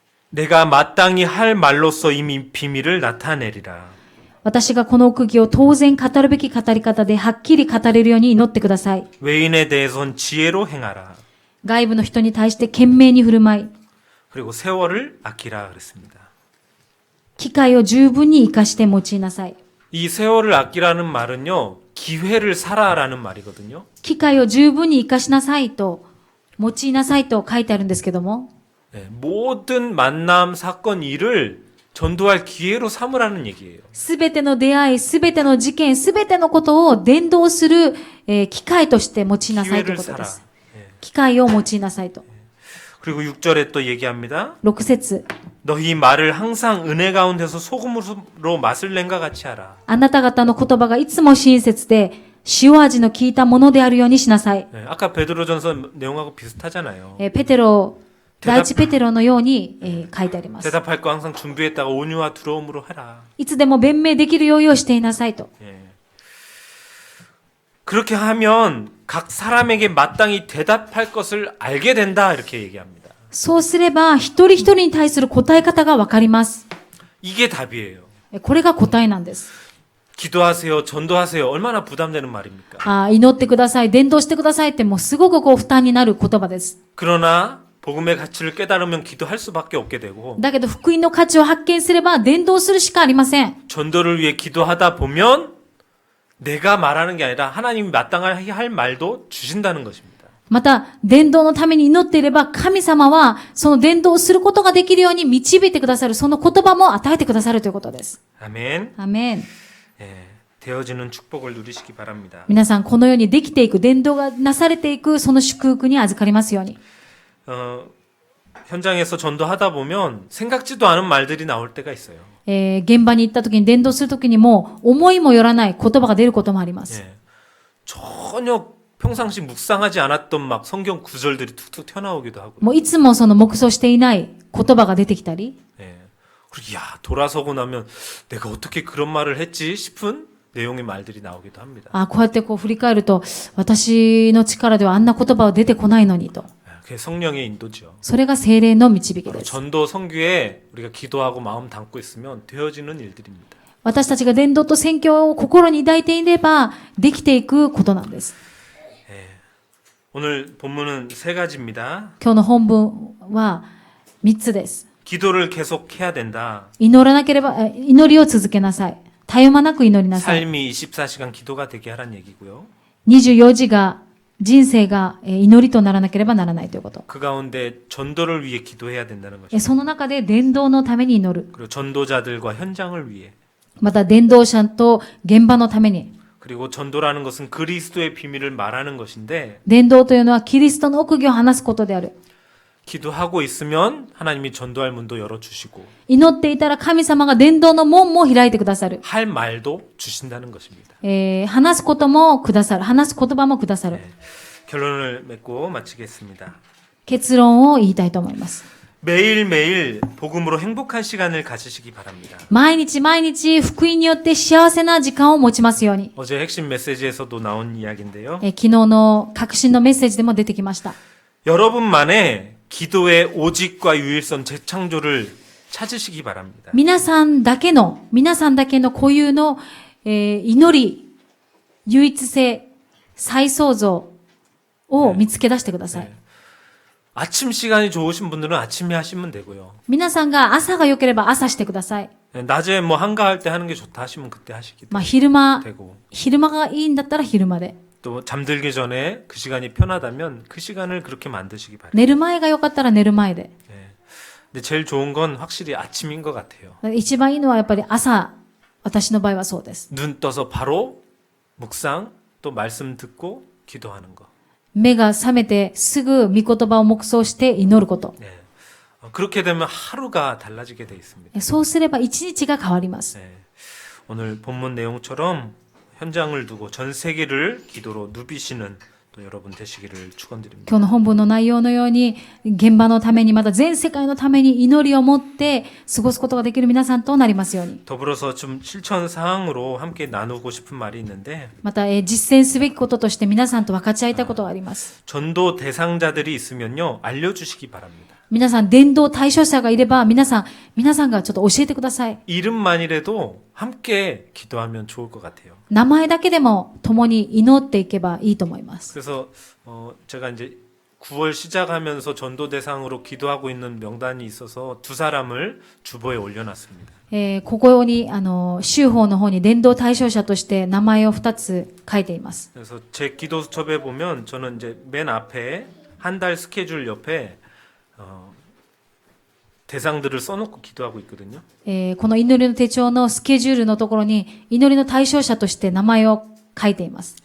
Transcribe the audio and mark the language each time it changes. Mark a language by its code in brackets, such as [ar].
[ko] 내가 마땅히 할 말로써 이미 비밀을 나타내리라. [ja] 私がこの奥義を当然語るべき語り方ではっきり語れるように祈ってください。 [ko] 외인에 대해선 지혜로 행하라. [ja] 外部の人に対して懸命に振る舞い、 [ko] 그리고 세월을 아끼라 그랬습니다. [ja] 機会を十分に活かして用いなさい。 [ko] 이 세월을 아끼라는 말은요, 기회를 사라라는 말이거든요. [ja] 機会を十分に活かしなさいと、用いなさいと書いてあるんですけども、 [ko] 네, 모든 만남, 사건, 일을 전도할 기회로 삼으라는 얘기예요. [ja] すべての出会い、すべての事件、すべてのことを伝道する、機会として用いなさいということで [ko] 사라. [ja] す。機会を用いなさいと。 [ko] 그리고 6절에 또 얘기합니다. [ja] 6節。 [ko] 너희 말을 항상 은혜 가운데서 소금으로 맛을 낸과 같이 하라. [ja] あなた方の言葉がいつも親切で、塩味の効いたものであるようにしなさい。 [ko] 네, 아까 베드로전서 내용하고 비슷하잖아요. [ja] ペテロ、第一ペテロのように、書いてあります。 [ko] 대답할 거 항상 준비했다가 온유와 두려움으로 하라. [ja] いつでも弁明できる用意をしていなさいと。 [ko] 예. 그렇게 하면 각 사람에게 마땅히 대답할 것을 알게 된다 이렇게 얘기합니다. [ja] そうすれば、一人一人に対する答え方がわかります。 [ko] 이게 답이에요. [ja] これが答えなんです。 [ko] 기도하세요, 전도하세요. 얼마나 부담되는 말입니까? [ja] 祈ってください、伝道してくださいってもうすごく負担になる言葉です。 [ko] 그러나 복음의 가치를 깨달으면 기도할 수밖에 없게 되고 [ja] だけど福音の価値を発見すれば伝道するしかありません。 [ko] 전도를 위해 기도하다 보면 내가 말하는 게 아니라 하나님이 마땅하게 할 말도 주신다는 것입니다. [ja] また、伝道のために祈っていれば神様はその伝道をすることができるように導いてくださる、その言葉も与えてくださるということです。 [ko] 아멘. [ja] アメン。 [ko] 예, 되어지는 축복을 누리시기 바랍니다. [ja] 皆さんこのようにできていく、伝道がなされていくその祝福に預かりますように。 [ko] 현장에서 전도하다 보면 생각지도 않은 말들이 나올 때가 있어요. [ja] 現場に行った時に伝道する時にも思いもよらない言葉が出ることもあります。 [ko] 예, 전혀 평상시 묵상하지 않았던 막 성경 구절들이 툭툭 튀어나오기도 하고. [ja] もういつもその黙想していない言葉が出てきたり、 [ko] 예, 그리고 야 돌아서고 나면 내가 어떻게 그런 말을 했지 싶은 내용의 말들이 나오기도 합니다. [ja] こうやって振り返ると、私の力ではあんな言葉は出てこないのにと。 [ko] 그게 성령의 인도죠. [ja] それが聖霊の導き [ko] 바로 [ja] です。 [ko] 전도 선교에 우리가 기도하고 마음 담고 있으면 되어지는 일들입니다. [ja] 私たちが伝道と宣教を心に抱いていれば、できていくことなんです。 [ko] 오늘 본문은 세 가지입니다. [ja] 今日の本文は3つです。 [ko] 기도를 계속해야 된다. [ja] 祈らなければ、祈りを続けなさい。たゆまなく祈りなさい。 [ko] 삶이 24시간 기도가 되게 하란 얘기고요. [ja] 24時が、人生が祈りとならなければならないということ。 [ko] 그 가운데 전도를 위해 기도해야 된다는 것입니다. [ja] その中で伝道のために祈る。 [ko] 그리고 전도자들과 현장을 위해. [ja] また伝道者と現場のために。 [ko] 그리고 전도라는 것은 그리스도의 비밀을 말하는 것인데 [ja] 伝道というのはキリストの奥義を話すことである。 [ko] 기도하고 있으면 하나님이 전도할 문도 열어주시고 [ja] 祈っていたら神様が伝道の門も開いてくださる。 [ko] 할 말도 주신다는 것입니다. [ja] 話すこともくださる。話す言葉もくださる。 [ko] 결론을 맺고 마치겠습니다. [ja] 結論を言いたいと思います。 [ko] 매일매일 복음으로 행복한 시간을 가지시기 바랍니다. [ja] 毎日毎日福音によって幸せな時間を持ちますように。 [ko] 어제 핵심 메시지에서도 나온 이야기인데요. [ja] 昨日の革新のメッセージでも出てきました。 [ko] 여러분만의 기도의 오직과 유일성 재창조를 찾으시기 바랍니다. [ja] 皆さんだけの固有の、祈り、唯一性、再創造を見つけ出してください。 [ko] 아침 시간이 좋으신 분들은 아침에 하시면 되고요. [ja] 皆さんが朝が良ければ朝してください。 [ko] 낮에 뭐 한가할 때 하는 게 좋다 하시면 그때 하시기도 [ja] 昼間 [ko] 되고 [ja] がいいんだったら昼間で。 [ko] 또 잠들기 전에 그 시간이 편하다면 그 시간을 그렇게 만드시기 바랍니다. [ja] 寝る前が良かったら寝る前で。 [ko] 근데 제일 좋은 건 확실히 아침인 것 같아요. [ja] 一番いいのはやっぱり朝、私の場合はそうです。 [ko] 눈 떠서 바로 묵상 또 말씀 듣고 기도하는 거. [ja] 目が覚めてすぐ御言葉を黙想して祈ること。 [ko] 네. 그렇게 되면 하루가 달라지게 돼 있습니다. [ja] そうすれば一日が変わります。 [ko] 네. 오늘 본문 내용처럼 현장을 두고 전 세계를 기도로 누비시는 또 여러분 되시기를 축원드립니다. [ja] 今日の本文の内容のように、現場のために、また全世界のために祈りを持って過ごすことができる皆さんとなりますように。 [ko] 더불어서 좀 실천 사항으로 함께 나누고 싶은 말이 있는데 [ja] また、実践すべきこととして皆さんと分かち合いたいことがあります。 [ko] 전도 대상자들이 있으면요 알려주시기 바랍니다. [ja] 皆さん、伝道対象者がいれば、皆さんがちょっと教えてください。 [ko] 이름만이라도 함께 기도하면 좋을 것 같아요. [ja] 名前だけでも共に祈っていけばいいと思います。 [ko] 그래서 제가 이제 9월 시작하면서 전도 대상으로 기도하고 있는 명단이 있어서 두 사람을 주보에 올려놨습니다. [ja] ここに、州法の方に伝道対象者として名前を2つ書いています。 [ko] 그래서 제 기도 수첩에 보면 저는 이제 맨 앞에 한 달 스케줄 옆에 대상들을 써놓고 기도하고 있거든요. [ja] この祈りの手帳のスケジュールのところに祈りの対象者として名前を書いています。